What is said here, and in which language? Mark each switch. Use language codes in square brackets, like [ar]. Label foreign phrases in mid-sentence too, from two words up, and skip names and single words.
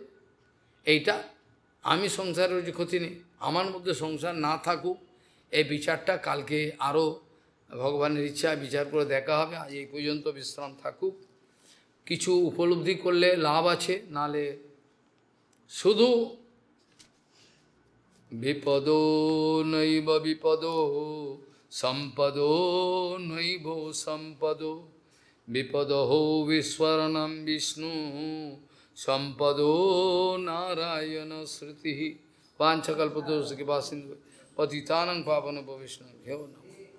[bn] এইটা আমি সংসারের যে ক্ষতি নেই, আমার মধ্যে সংসার না থাকুক, এই বিচারটা কালকে আরও ভগবানের ইচ্ছা বিচার করে দেখা হবে। আজ এই পর্যন্ত বিশ্রাম থাকুক। কিছু উপলব্ধি করলে লাভ আছে, নালে শুধু [sa] विपदो नैव विपदो सम्पदो नैव सम्पदो विपदो विस्मरणम् विष्णु सम्पदो नारायण श्रुति। वाञ्छकल्पतरुश्च कृपासिन्धु पतितानां पावनभवैष्णवेभ्यो नमः।